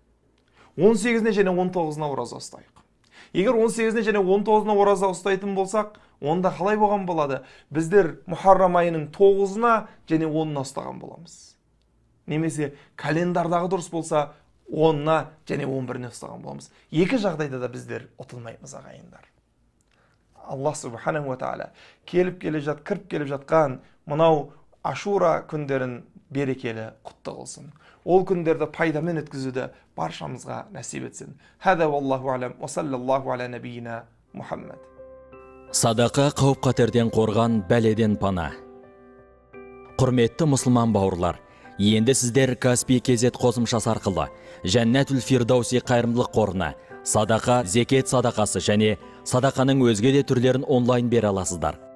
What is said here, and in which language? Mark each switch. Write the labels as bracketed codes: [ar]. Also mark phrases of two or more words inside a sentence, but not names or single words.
[kk] 18-не және 19-на ораза ұстайық. Егер 18-не және 19-на ораза ұстайтын болсақ, онда қалай болған болады? Біздер Мухаррам айының 9-на және 10-на ұстаған боламыз. Немесе календардағы дұрыс болса, 10-на және 11-не ұстаған боламыз. Екі жағдайда да біздер ұтылмаймыз ағайындар. [ar] الله سبحانه وتعالى [kk] кіріп келіп жатқан мұнау Ашура күндерін берекелі құтты қылсын. Ол күндерді пайдамен өткізуді баршамызға нәсіп етсін. [ar] هذا والله أعلم وصلى الله على نبينا محمد. [kk] Садақа қауіп-қатерден қорған бәледен пана. Құрметті мұсылман бауырлар, енді сіздер Каспий кезет қосымшасы арқылы Жәннәтул Фирдауси қайырымдылық қорына садақа, зекет садақасы және садақаның өзге де түрлерін онлайн бере аласыздар.